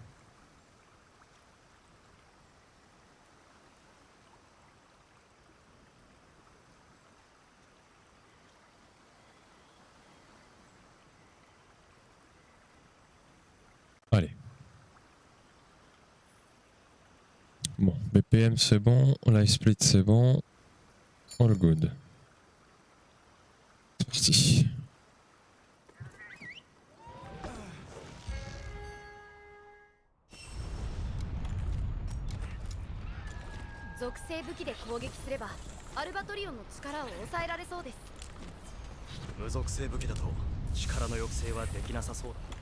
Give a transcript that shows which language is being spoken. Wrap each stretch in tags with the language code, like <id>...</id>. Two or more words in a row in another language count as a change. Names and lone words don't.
<fr>Allez. Bon, BPM c'est bon, Live Split c'est bon,</fr> <en>all good.</en> <fr>C'est parti.</fr> <ja>属性武器で攻撃すればアルバトリオンの力を抑えられそうです。無属性武器だと力の抑制はできなさそうだ。</ja>